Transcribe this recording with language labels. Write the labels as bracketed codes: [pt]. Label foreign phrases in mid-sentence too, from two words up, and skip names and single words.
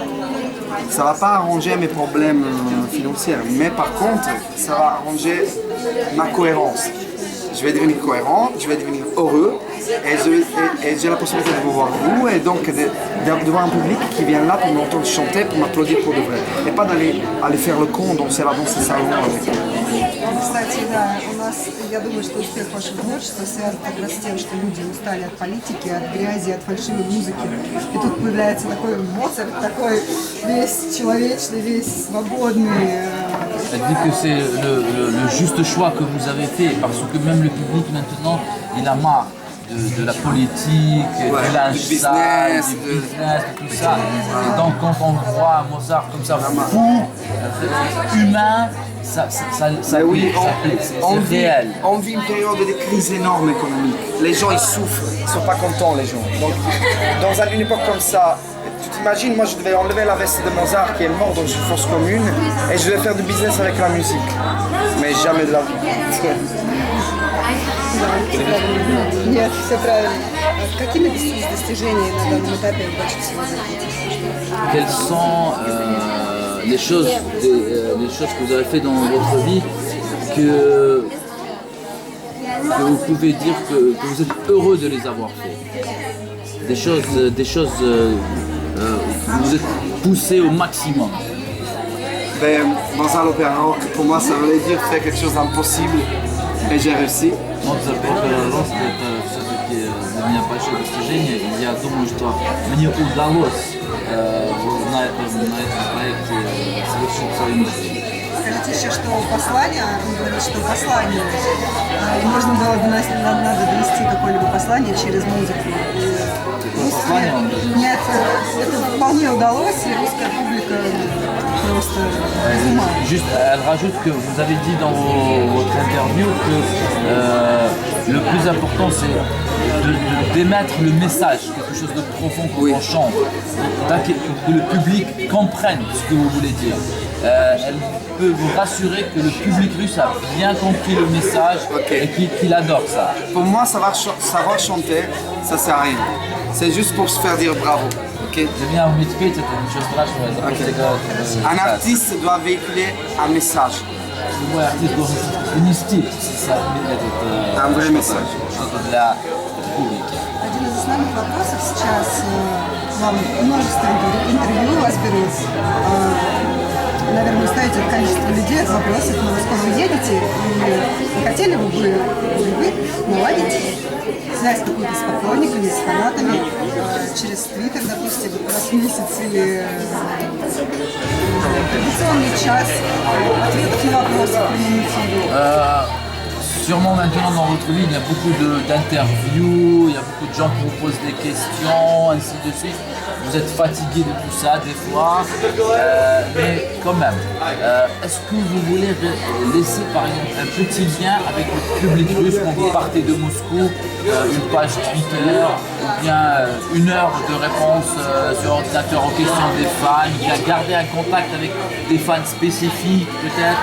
[fr] Ça ne va pas arranger mes problèmes financiers, mais par contre, ça va arranger ma cohérence. Je vais devenir cohérent, je vais devenir heureux, et j'ai la possibilité de vous voir vous, et donc de voir un public qui vient là pour m'entendre chanter, pour m'applaudir pour de vrai. Et pas d'aller faire le con, danser la danse salon avec. [ru] Кстати, да, у нас, я думаю, что успех вашего творчества связан как раз с тем, что люди устали от политики, от грязи, от фальшивой музыки. И тут появляется такой Моцарт, такой весь человечный, весь свободный. [fr] Elle dit que c'est le juste choix que vous avez fait, parce que même le public maintenant, il a marre de la politique, du linge sale, du business, de tout ça. Et donc quand on voit Mozart comme ça, fou, humain, ça oui, plaît, c'est réel. On vit une période de crise énorme économique. Les gens ils souffrent, ils ne sont pas contents les gens. Donc dans une époque comme ça, tu t'imagines, moi je devais enlever la veste de Mozart qui est mort dans une fosse commune et je devais faire du business avec la musique. Mais jamais de la vie. [ru] Нет, все правильно. Какими достижениями на данном этапе вы больше всего занимаетесь? [fr] Quelles sont les choses que vous avez fait dans votre vie que vous pouvez dire que vous êtes heureux de les avoir fait? Des choses que vous êtes poussé au maximum. Ben, Mozart l'opéra rock, pour moi ça voulait dire faire quelque chose d'impossible et j'ai réussi. [ru] Моцарт опера рост это все-таки для меня большое достижение. И я думаю, что мне удалось на этом проекте совершить свою миссию. Скажите еще, что послание, он говорит, что послание, можно было бы, надо донести какое-либо послание через музыку. Послание он даже... Нет, это вполне удалось, и русская публика просто без ума. [fr] Juste, elle rajoute que vous avez dit dans votre interview que le plus important c'est d'émettre le message, quelque chose de profond qu'on en chante, que le public comprenne ce que vous voulez dire. Elle peut vous rassurer que le public russe a bien compris le message et qu'il adore ça. Pour moi, savoir chanter, ça sert à rien. C'est juste pour se faire dire bravo. Okay? Un artiste doit véhiculer un message. Un vrai message. [ru] Один из основных вопросов сейчас, вам множество интервью у вас берут, наверное, устаете от количества людей, от вопросов, но вы скоро уедете, и не хотели бы вы наладить связь какую-то с поклонниками, с фанатами, через Твиттер, допустим, раз в месяц, или традиционный час ответов на вопросы в прямом эфире? [fr] Sûrement maintenant dans votre vie, il y a beaucoup d'interviews, il y a beaucoup de gens qui vous posent des questions, ainsi de suite. Vous êtes fatigué de tout ça des fois, mais quand même, est-ce que vous voulez laisser par exemple un petit lien avec le public russe quand vous partez de Moscou, une page Twitter, ou bien 1 heure de réponse sur ordinateur aux questions des fans, ou bien garder un contact avec des fans spécifiques peut-être?